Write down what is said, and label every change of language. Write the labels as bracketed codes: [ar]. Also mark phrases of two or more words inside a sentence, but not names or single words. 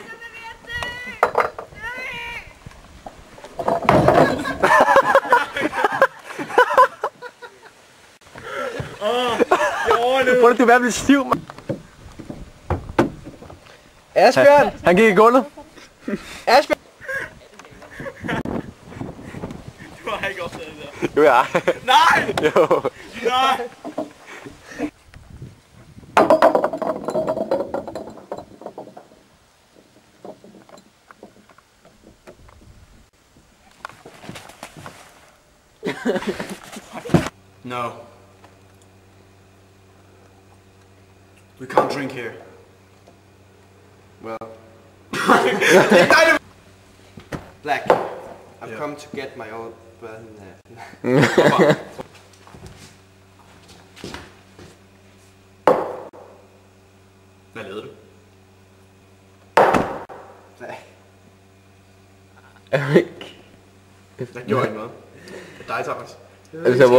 [da] Prøv at du er ved at blive stiv, mand. Asbjørn! Han gik i gulvet. Asbjørn! Du har ikke opdaget det der. Jo, ja. Nej! Jo. Nej! [en] No. We can't drink here. Well. Black, I've come to get my old brother. [da] Hvad lavede du? Nej. Jeg gjorde ikke noget. Det er dig, Thomas. Altså, hvor...